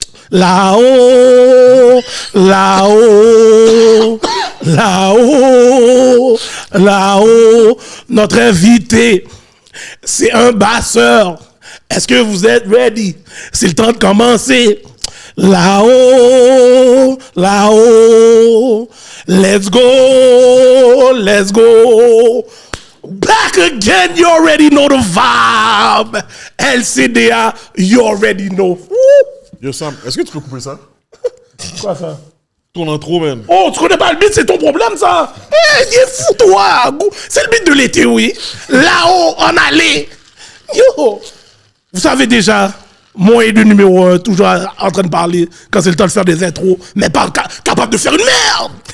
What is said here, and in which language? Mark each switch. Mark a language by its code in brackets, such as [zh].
[fr] Là-haut, là-haut, là-haut, là-haut, notre invité, c'est un basseur. Est-ce que vous êtes ready? C'est le temps de commencer. Là-haut, là-haut, [en] let's go, let's go. Back again, you already know the vibe. LCDA, you already know. [fr] Yo Sam, est-ce que tu peux couper ça? Quoi ça? Ton intro, man. Oh, tu connais pas le beat, c'est ton problème ça. Eh, il est fou toi. C'est le beat de l'été, oui. Là-haut, en allée. Yo. Vous savez déjà, moi et le numéro 1, toujours en train de parler quand c'est le temps de faire des intros, mais pas capable de faire une merde.